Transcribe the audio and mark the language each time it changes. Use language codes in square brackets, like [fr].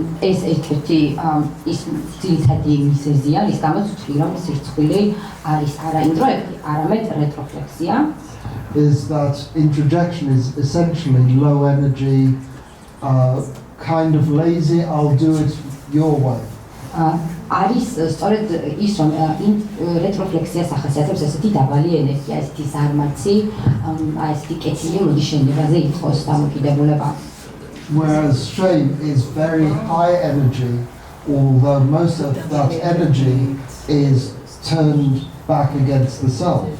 [ka] ეს ერთ-ერთი ის ძირითადი მიზეზია, რის გამოც ვთვლი, რომ სირცხვილი არის არა ინტროექტი, არამედ რეტროფლექსია. [en] Is that introjection is essentially low energy, kind of lazy, I'll do it your way. [ka] არის სწორედ ის, რომ რეტროფლექსიას ახასიათებს ესეთი დაბალი ენერგია, ესეთი ზარმაცი, ესეთი კეთილი მოდი შენებაზე ითხოვს დამოკიდებულება. [en] Whereas shame is very high energy, although most of that energy is turned back against the self.